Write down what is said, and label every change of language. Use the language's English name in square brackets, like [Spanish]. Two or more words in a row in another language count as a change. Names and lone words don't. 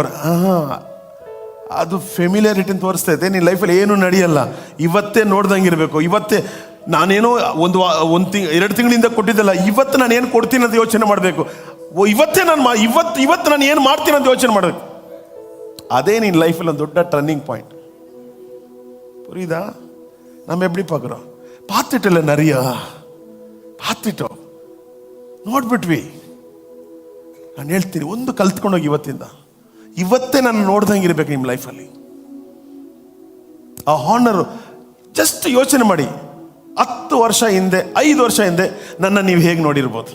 [Kannada] ಅದು ಫೆಮಿಲಿಯಾರಿಟಿನ ತೋರಿಸ್ತಾ ಇದೆ. ನಿನ್ನ ಲೈಫಲ್ಲಿ ಏನೂ ನಡೆಯಲ್ಲ, ಇವತ್ತೇ ನೋಡ್ದಂಗೆ ಇರಬೇಕು. ಇವತ್ತೇ ನಾನೇನೋ 2 ತಿಂಗಳಿಂದ ಕೊಟ್ಟಿದ್ದಲ್ಲ, ಇವತ್ತು ನಾನು ಏನು ಕೊಡ್ತೀನಿ ಅಂತ ಯೋಚನೆ ಮಾಡಬೇಕು. ಇವತ್ತೇ ನಾನು ಇವತ್ತು ನಾನು ಏನು ಮಾಡ್ತೀನಿ ಅಂತ ಯೋಚನೆ ಮಾಡಬೇಕು. ಅದೇ ನಿನ್ನ ಲೈಫಲ್ಲಿ ಒಂದು ದೊಡ್ಡ [English] turning point. [Tamil] புரியுதா? நம்ம எப்படி பார்க்குறோம்? பார்த்துட்டல நிறைய பார்த்துட்டோம், [Kannada] ನೋಡ್ಬಿಟ್ವಿ. ನಾನು ಹೇಳ್ತೀನಿ, ಒಂದು ಕಲ್ತ್ಕೊಂಡೋಗಿ ಇವತ್ತೇ ನಾನು ನೋಡ್ದಂಗೆ ಇರ್ಬೇಕು ನಿಮ್ಮ ಲೈಫಲ್ಲಿ. ಆ ಹಾನರು ಜಸ್ಟ್ ಯೋಚನೆ ಮಾಡಿ, 10 ವರ್ಷ ಹಿಂದೆ, 5 ವರ್ಷ ಹಿಂದೆ ನನ್ನ ನೀವು ಹೇಗೆ ನೋಡಿರ್ಬೋದು?